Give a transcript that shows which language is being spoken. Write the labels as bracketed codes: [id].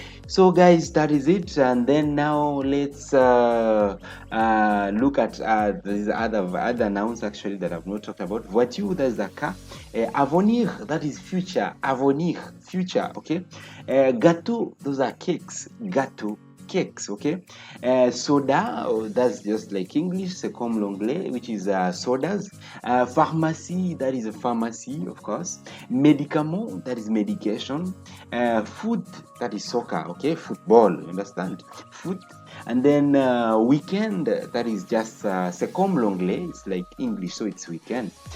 [en] So guys, that is it. And then now let's look at these other nouns actually that I've not talked about. Voiture, that is a car. Avenir, that is future. Avenir, future, okay? Gâteau, those are cakes. Gâteau, cakes, okay? Soda, that's just like English. [fr] C'est comme l'anglais, [en] which is sodas. Pharmacy, that is a pharmacy, of course. Médicament, that is medication. Foot, that is soccer, okay? Football, you understand? Foot. And then weekend, that is just [fr] c'est comme l'anglais, [en] it's like English, so it's weekend.